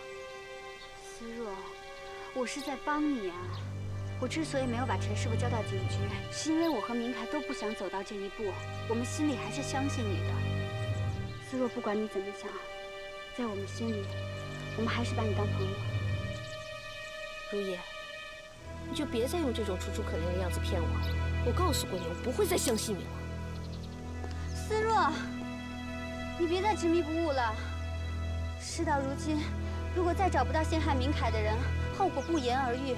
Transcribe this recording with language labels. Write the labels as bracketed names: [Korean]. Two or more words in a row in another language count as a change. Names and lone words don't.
[Chinese] 思若，我是在幫你啊！我之所以沒有把陳師傅交到警局，是因為我和明凱都不想走到這一步。我們心裡還是相信你的。思若，不管你怎麼想，在我們心裡，我們還是把你當朋友。如意，你就別再用這種楚楚可憐的樣子騙我。我告訴過你，我不會再相信你了。思若，你別再執迷不悟了。事到如今，如果再找不到陷害明凱的人，後果不言而喻。